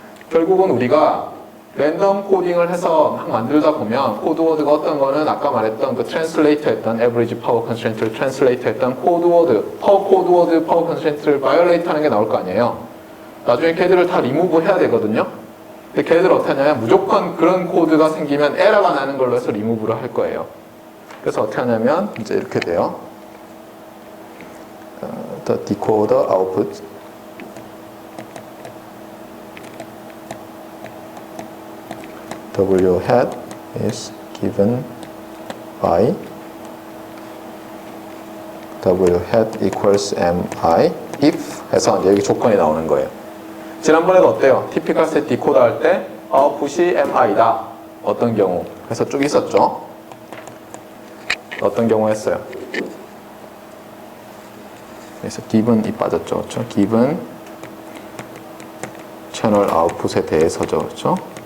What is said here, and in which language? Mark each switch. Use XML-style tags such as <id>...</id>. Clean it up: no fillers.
<ko>결국은 우리가 랜덤 코딩을 해서 막 만들다 보면 코드워드가 어떤 거는 아까 말했던 그 트랜슬레이터 했던 average power constraint를 트랜슬레이터 했던 코드워드, 코드워드 파워 컨스트레인트를 바이올레이트 하는 게 나올 거 아니에요. 나중에 걔들을 다 리무브 해야 되거든요. 근데 걔네들 어떻게 하냐면 무조건 그런 코드가 생기면 에러가 나는 걸로 해서 리무브를 할 거예요. 그래서 어떻게 하냐면 이제 이렇게 돼요.</ko> <en>The decoder output W hat is given by W hat equals mi if</en> <ko>해서 이제 여기 조건이 나오는 거예요. 지난번에도 어때요? 티피컬 셋 디코더 할 때 아웃풋이 mi다. 어떤 경우? 그래서 쭉 있었죠. 어떤 경우 했어요? 그래서 given이 빠졌죠. 그렇죠? given 채널 아웃풋에 대해서죠. 그렇죠?</ko>